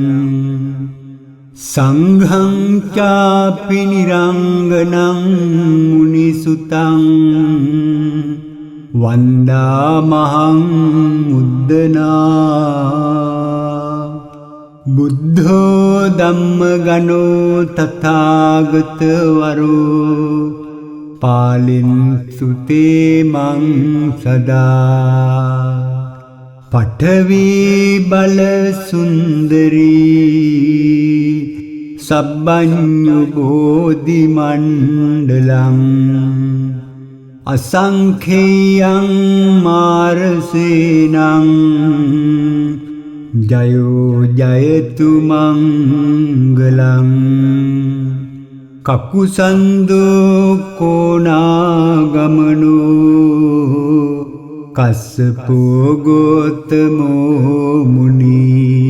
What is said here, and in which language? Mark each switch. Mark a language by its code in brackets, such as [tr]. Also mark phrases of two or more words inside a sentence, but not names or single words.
[pi] සංඝං චාපි නිරංගනං මුනිසුතං වන්දාමහං මුද්දනා බුද්ධෝ ධම්මගණෝ තථාගතවරෝ පාලින්සු තේ මං සදා පඨවි බල සුන්දරී සබ්බඤ්ඤු බෝධි මණ්ඩලං අසංඛේයං මාරසේනං ජයෝ ජයතු මංගලං කකුසන්දෝ කෝනාගමනෝ කස්සපෝ ගෝතමෝ මුනි